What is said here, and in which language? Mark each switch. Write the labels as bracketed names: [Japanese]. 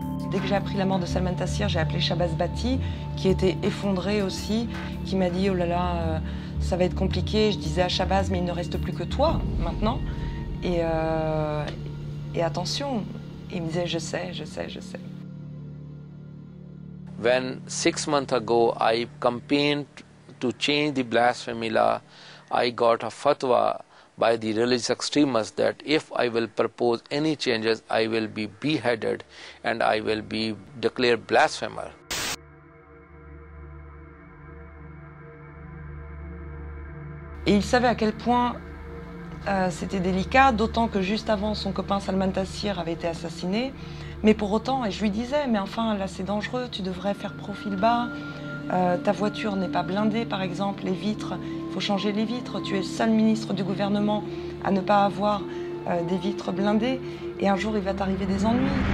[French] Dès que j'ai appris la mort de Salman Taseer, j'ai appelé Shabazz Bati, qui était effondré aussi, qui m'a dit « Oh là là, ça va être compliqué ». Je disais à Shabazz « Mais il ne reste plus que toi, maintenant ». Et attention, il me disait « Je sais, je sais, je sais ». [English] When 6 months ago I campaigned to change the blasphemy law, I got a fatwa by the religious extremists that if I will propose any changes, I will be beheaded and I will be declared blasphemer. [French] Et il savait à quel point c'était délicat, d'autant que juste avant, son copain Salman Taseer avait été assassiné. Mais pour autant, et je lui disais, mais enfin là c'est dangereux, tu devrais faire profil bas, ta voiture n'est pas blindée par exemple, les vitres, il faut changer les vitres, tu es le seul ministre du gouvernement à ne pas avoir des vitres blindées, et un jour il va t'arriver des ennuis.